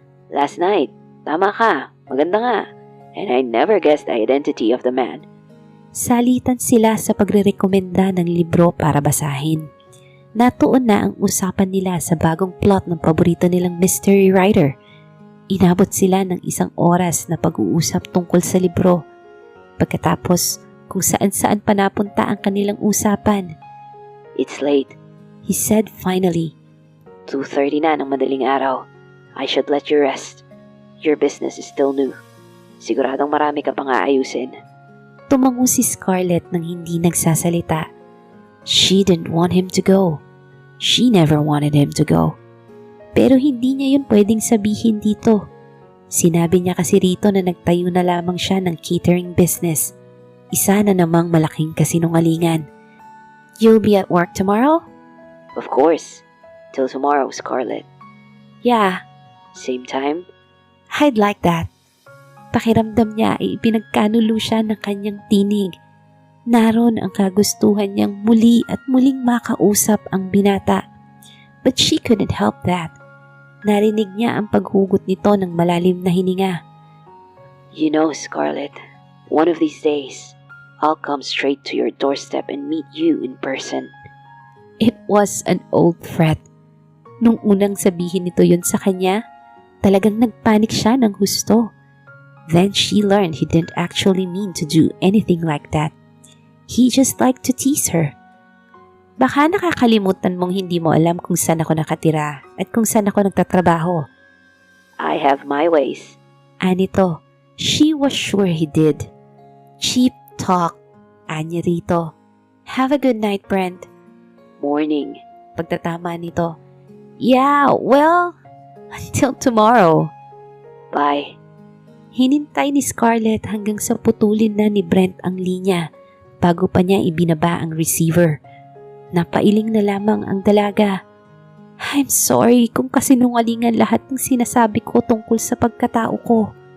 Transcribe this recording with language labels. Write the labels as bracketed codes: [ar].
[en] Last night. [tl] Tama ka. Maganda nga. [en] And I never guessed the identity of the man. [tl] Salitan sila sa pagre-rekomenda ng libro para basahin. Natuon na ang usapan nila sa bagong plot ng paborito nilang mystery writer. Inabot sila ng 1 oras na pag-uusap tungkol sa libro. Pagkatapos, kung saan-saan pa napunta ang kanilang usapan. [en] It's late, He said finally. 2:30 [tl] na ng madaling araw. [en] I should let you rest. Your business is still new. [tl] Siguradong marami ka pang aayusin. Tumango si Scarlett nang hindi nagsasalita. [en] She didn't want him to go. She never wanted him to go. [tl] Pero hindi niya yun pwedeng sabihin dito. Sinabi niya kasi rito na nagtayo na lamang siya ng catering business. Isa na namang malaking kasinungalingan. [en] You'll be at work tomorrow? Of course. Till tomorrow, Scarlett. Yeah, Same time? I'd like that. [tl] Pakiramdam niya ay ipinagkanulo siya ng kanyang tinig. Naroon ang kagustuhan niyang muli at muling makausap ang binata. [en] But she couldn't help that. [tl] Narinig niya ang paghugot nito ng malalim na hininga. [en] You know, Scarlett, one of these days, I'll come straight to your doorstep and meet you in person. It was an old threat. [tl] Nung unang sabihin nito yun sa kanya, talagang nagpanik siya ng husto. [en] Then she learned he didn't actually mean to do anything like that. He just liked to tease her. [tl] Baka nakakalimutan mong hindi mo alam kung saan ako nakatira at kung saan ako nagtatrabaho. [en] I have my ways. [tl] Anito, [en] she was sure he did. Cheap talk, [tl] anya rito. [en] Have a good night, Brent. Morning. [tl] Pagtatama nito. [en] Yeah, well, until tomorrow. Bye. [tl] Hinintay ni Scarlett hanggang sa putulin na ni Brent ang linya bago pa niya ibinaba ang receiver. Napailing na lamang ang dalaga. [en] I'm sorry [tl] kung kasinungalingan lahat ng sinasabi ko tungkol sa pagkatao ko.